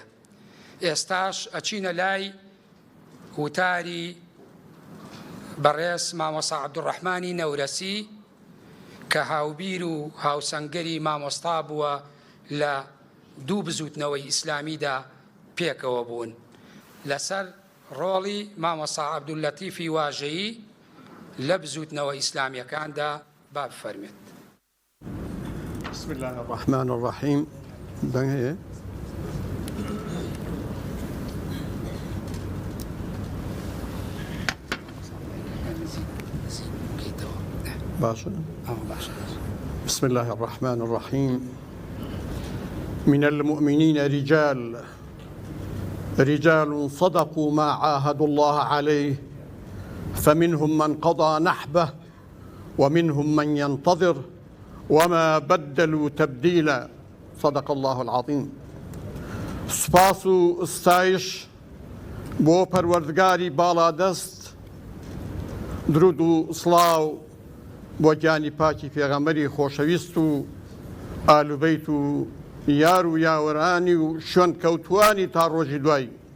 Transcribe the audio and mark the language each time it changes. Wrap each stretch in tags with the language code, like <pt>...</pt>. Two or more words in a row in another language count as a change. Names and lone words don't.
<ckb>ئێستاش ئەچینە لای وتاری بەڕێز مامۆستا عەبدوڕەحمانی نەورەسی کە هاوبیر و هاوسەنگەری مامۆستا بووە لە دوو بزوتنەوەی ئیسلامیدا پێکەوە بوون لەسەر ڕۆڵی مامۆستا عەبدولەتیفی واژەیی لە بزوتنەوە ئیسلامیەکاندا با بفەرمێت.</ckb> <ar>بسم الله الرحمن الرحيم. دنگه بسم الله الرحمن الرحيم. من المؤمنين رجال صدقوا ما عاهدوا الله عليه فمنهم من قضى نحبه ومنهم من ينتظر وما بدلوا تبديلا. صدق الله العظيم.</ar> <ckb>سپاس و ستایش بۆ پەروەردگاری باڵادەست، درود و سڵاو بۆ گیانی پاکی پێغەمبەری خۆشەویست و ئالوبەیت و یار و یاوەرانی و شوێن کەوتوانی تا ڕۆژی دوایی.</ckb>